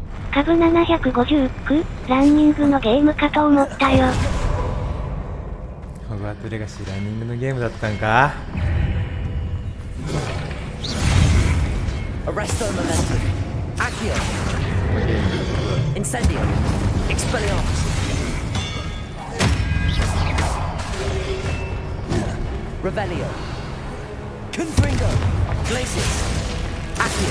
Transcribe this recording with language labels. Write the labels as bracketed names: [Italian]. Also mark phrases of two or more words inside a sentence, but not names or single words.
[Japanese] 株759、ランニングのゲームかと思ったよ。ホグワーツレガシーランニングのゲームだったんか。 [English] Arresto momentum. Accio. Incendio. Expelliarmus. Revelio. Confringo. Glacius. Accio.